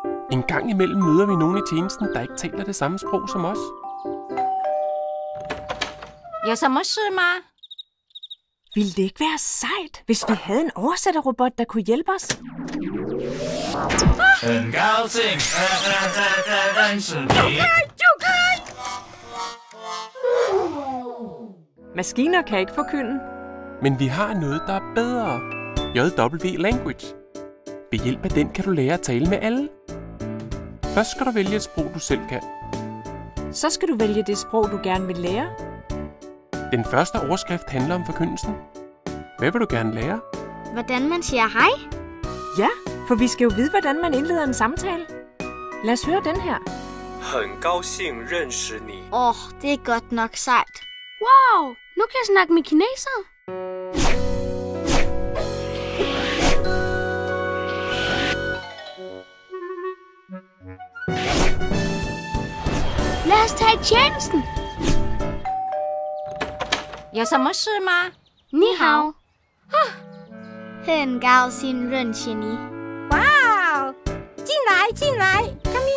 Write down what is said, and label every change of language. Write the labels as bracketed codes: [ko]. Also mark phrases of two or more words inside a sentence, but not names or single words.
[da] En gang imellem møder vi nogen i tjenesten, der ikke taler det samme sprog som os. [zh] 有什么事吗？ [da] Ville det ikke være sejt, hvis vi havde en oversætterrobot, der kunne hjælpe os? [zh] 很高兴认识你。 [da] Maskiner kan ikke forkynde. Men vi har noget, der er bedre. JW Language. Ved hjælp af den kan du lære at tale med alle. Først skal du vælge et sprog, du selv kan. Så skal du vælge det sprog, du gerne vil lære. Den første overskrift handler om forkyndelsen. Hvad vil du gerne lære? Hvordan man siger hej? Ja, for vi skal jo vide, hvordan man indleder en samtale. Lad os høre den her. [zh] 很高兴认识你。 [da] det er godt nok sejt. Wow, nu kan jeg snakke med kineser. Lad os tage tjenesten. [zh] 有什么事吗？你好. 很高兴认识你。哇哦！进来，进来。